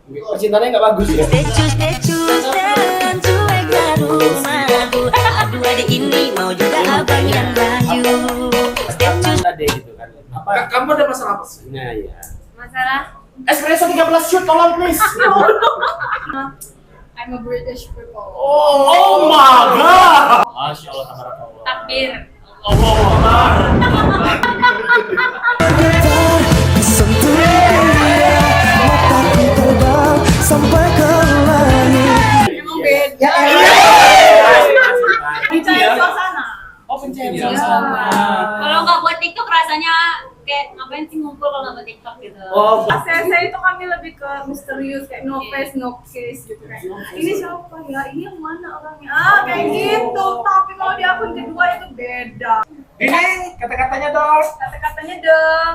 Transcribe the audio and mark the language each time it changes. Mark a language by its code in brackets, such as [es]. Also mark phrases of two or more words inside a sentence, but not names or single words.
[id] Percintaannya nggak bagus ya. Dan cuek ke rumahku. Aduh adik ini mau juga abang yang rayu. Ada gitu kan. Apa? Kamu ada masalah apa sih? Nah ya. Masalah Espresso 13 shoot [en] tolong please. I'm a British people. Oh my god. [ar] Masya Allah tabarakallah. Takbir. Allah Akbar. [id] Sentuh dia, mataku terbang sampai ke langit. Emang beda. Pencahayaan suasana. Oh pencahayaan Iya. suasana. Kalau nggak buat TikTok rasanya kayak ngapain sih ngumpul kalau nggak buat TikTok gitu. Oh, Saya itu kami lebih ke misterius kayak [en] no face no case [id] gitu kayak ini siapa ya, ini yang mana orangnya, kayak gitu. Tapi kalau di akun kedua itu beda. Ini kata-katanya dong. Kata-katanya dong.